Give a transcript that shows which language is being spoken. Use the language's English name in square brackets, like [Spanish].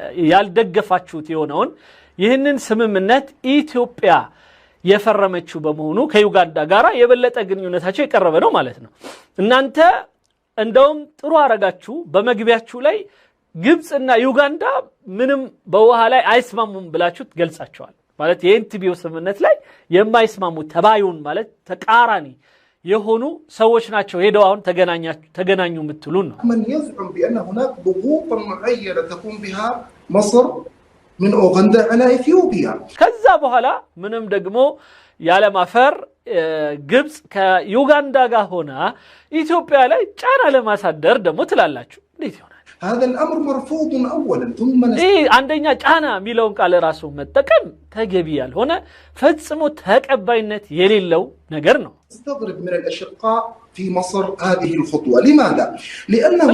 [Amharic] ያልደገፋችሁት የሆነውን ይህንን ስምምነት ኢትዮጵያ የፈረመችው በመሆኑ ከዩጋንዳ ጋር የበለጠ ግንኙነታቸው የቀረበ ነው ማለት ነው። እናንተ እንደውም ጥሩ አረጋችሁ በመግቢያችሁ ላይ ግብጽና ዩጋንዳ ምንም በውሃ ላይ አይስማሙም ብላችሁ ገልጻቸዋል። ማለት የኤንቲቢው ስምምነት ላይ የማይስማሙ ተባዩን ማለት ተቃራኒ የሆኑ ሰዎች ናቸው ሄደው አሁን ተገናኙ የምትሉን ነው። [Arabic] من يزعم بان هناك ضغوط معينه تقوم بها مصر من اوغندا على اثيوبيا [Amharic] ከዛ በኋላ ምንም ደግሞ ያለ ማፈር ግብጽ ከዩጋንዳ ጋር ሆና ኢትዮጵያ ላይ ጫና ለማሳደር ደግሞ ትላላችሁ። እንዴት ይሆናል? [Arabic] هذا الامر مرفوض اولا ثم [Amharic] አንደኛ ጫና የሚለውን ቃል ራሱ መጠቀም ተገቢ ያልሆነ ፈጽሞ ተቀባይነት የሌለው ነገር ነው። [Arabic] استغرب من الاشقاء في مصر هذه الخطوه لماذا؟ لانه